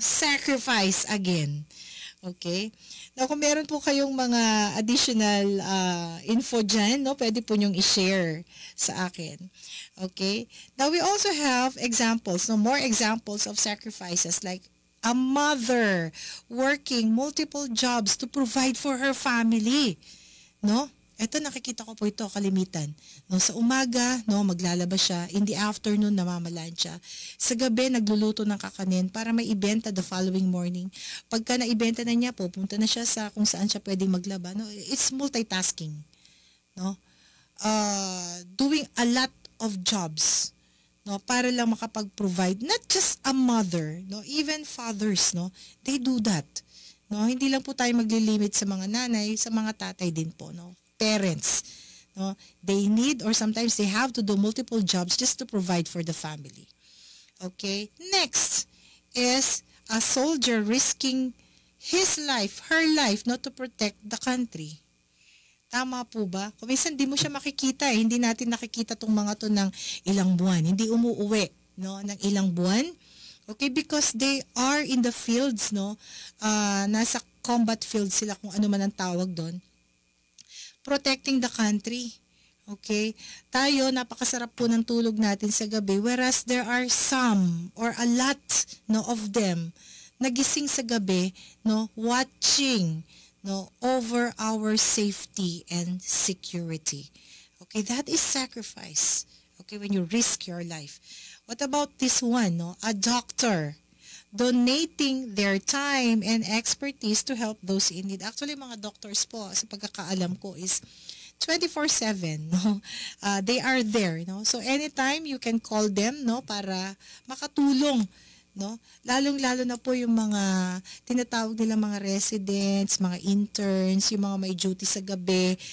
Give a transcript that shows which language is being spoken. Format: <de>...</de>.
<en>Sacrifice again.</en> <tl>Okay? Now, kung meron po kayong mga additional info dyan, no, pwede po nyong i-share sa akin. Okay?</tl> <en>Now, we also have examples, no, more examples of sacrifices like a mother working multiple jobs to provide for her family.</en> <tl>No? Ito, nakikita ko po ito, kalimitan. No, sa umaga, no, maglalabas siya.</tl> <en>In the afternoon,</en> <tl>namamalan siya. Sa gabi, nagluluto ng kakanin para may ibenta the following morning. Pagka naibenta na niya, pupunta na siya sa kung saan siya pwedeng maglaba.</tl> <en>No, it's multitasking. No? Doing a lot of jobs.</en> <tl>No, para lang makapag-provide.</tl> <en>Not just a mother, no, even fathers, no, they do that.</en> <tl>No, hindi lang po tayo maglilimit sa mga nanay, sa mga tatay din po, no.</tl> <en>Parents, no, they need or sometimes they have to do multiple jobs just to provide for the family. Okay? Next is a soldier risking his life, her life, not to protect the country.</en> <tl>Tama po ba? Kung minsan di mo siya makikita, hindi natin nakikita tong mga to ng ilang buwan. Hindi umuuwi, no, ng ilang buwan. Okay?</tl> <en>Because they are in the fields,</en> <tl>no. Nasa combat field sila, kung ano man ang tawag doon.</tl> <en>Protecting the country. Okay?</en> <tl>Tayo, napakasarap po ng tulog natin sa gabi,</tl> <en>whereas there are some or a lot, no, of them</en> <tl>nagising sa gabi,</tl> <en>no, watching, no, over our safety and security. Okay? That is sacrifice. Okay? When you risk your life. What about this one, no? A doctor donating their time and expertise to help those in need.</en> <tl>Actually, mga doctors po, sa pagkakaalam ko, is 24/7, no?</tl> <en>They are there, no? So, anytime you can call them, no,</en> <tl>para makatulong,</tl> <en>no?</en> <tl>Lalong-lalo na po yung mga tinatawag nila mga residents, mga interns, yung mga may duty sa gabi.</tl>